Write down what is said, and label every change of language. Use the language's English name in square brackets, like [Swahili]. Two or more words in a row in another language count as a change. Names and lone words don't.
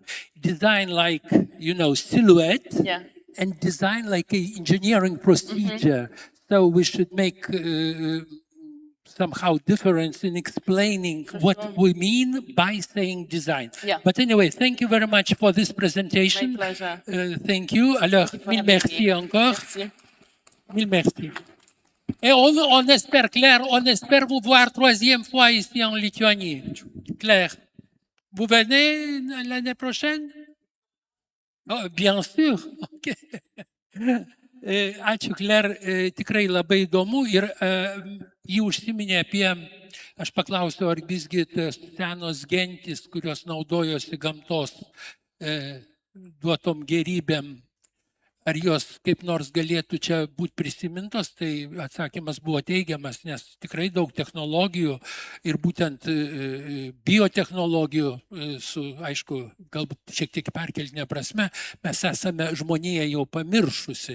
[English] Design like, silhouette, and design like an engineering procedure. So we should make somehow difference in explaining what we mean by saying design. But anyway, thank you very much for this presentation. My pleasure. Thank you. [French] Alors, mille merci encore. Merci. Mille merci. Et on espère, Claire, on espère vous voir troisième fois ici en Lituanie. Claire, vous venez l'année prochaine? Oh, bien sûr. Okay. [Lithuanian] Ačiū, Claire, tikrai labai įdomu ir jį užsiminė apie, aš paklausiau, ar visgi senos gentys, kurios naudojosi gamtos duotom gerybėm, ar jos kaip nors galėtų čia būti prisimintos, tai atsakymas buvo teigiamas, nes tikrai daug technologijų ir būtent biotechnologijų su, aišku, galbūt šiek tiek perkeltinė prasme, mes esame žmonija jau pamiršusi.